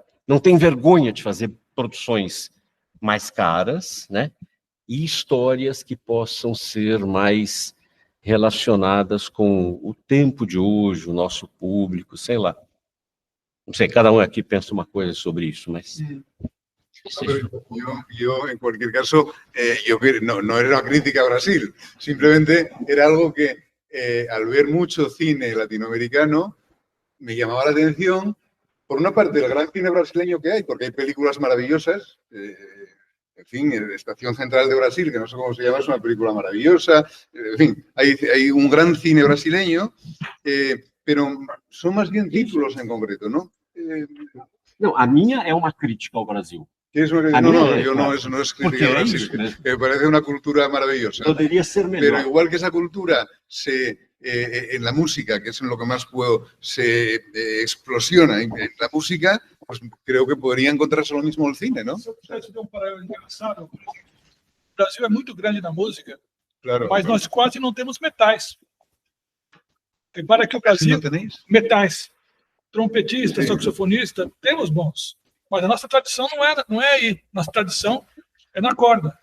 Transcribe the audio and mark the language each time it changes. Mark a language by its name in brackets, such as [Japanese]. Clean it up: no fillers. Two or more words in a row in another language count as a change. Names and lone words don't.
[Portuguese] Não tem vergonha de fazer produções mais caras, né? E histórias que possam ser mais relacionadas com o tempo de hoje, o nosso público, sei lá. Não sei, cada um aqui pensa uma coisa sobre isso, mas... [Spanish] Yo, en cualquier caso, no era una crítica a Brasil, simplemente era algo que al ver mucho cine latinoamericano me llamaba la atención, por una parte, el gran cine brasileño que hay, porque hay películas maravillosas, en fin, Estación Central de Brasil, que no sé cómo se llama, es una película maravillosa, en fin, hay un gran cine brasileño, pero son más bien títulos en concreto, ¿no? [Portuguese] Não, a minha é uma crítica ao Brasil. [Spanish] Eso no es crítica a Brasil, me parece una cultura maravillosa. Podría ser mejor. Pero igual que esa cultura en la música, que es en lo que más se explosiona en la música, pues creo que podría encontrarse lo mismo el cine, ¿no? [Portuguese] Isso deu paralelo engraçado. O Brasil é muito grande na música, claro, mas nós quase não temos metais. Repara que o Brasil... Metais. Trompetista, saxofonista, temos bons. Mas a nossa tradição não é aí. Nossa tradição é na corda.